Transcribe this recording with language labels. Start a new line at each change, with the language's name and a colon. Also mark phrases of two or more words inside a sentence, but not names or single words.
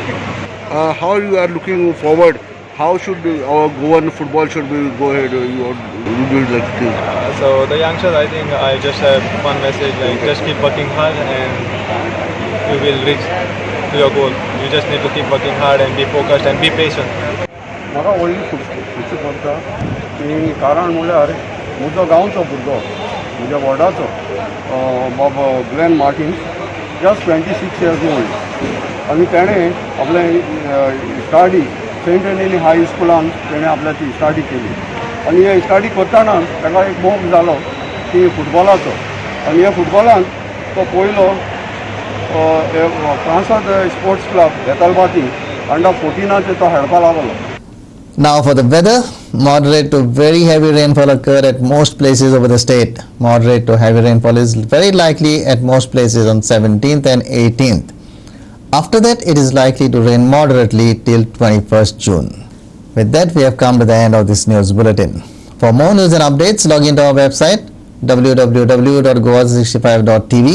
English: How you are looking forward? How should our Goan football should we go ahead? You do like this? So the youngsters, I think I just have one message: just keep working hard, and you will reach to your goal. You just need to keep working hard and be focused and be patient.
Konkani: म्हाका व्हडली खुशी पडटा की कारण म्हळ्यार म्हजो गांवचो भुरगो म्हज्या वॉर्डाचो बाबा ग्लेन मार्टिन्स
English: just 26 years old,
Konkani: आनी तेणें आपलें स्टडी सेंट एनिली हाय स्कुलान तेणें आपल्याची स्टडी केली, आनी हे स्टडी करतना ताका एक मोग जालो की फुटबॉलाचो, आनी ह्या फुटबॉलान तो पयलो फ्रांसांत
English: sports club
Konkani: बेतालबाती अंडर 14 तो खेळपा लागलो.
English: Now for the weather, moderate to very heavy rainfall occurred at most places over the state. Moderate to heavy rainfall is very likely at most places on 17th and 18th. After that, it is likely to rain moderately till 21st June. With that, we have come to the end of this news bulletin. For more news and updates, log into our website www.goa365.tv.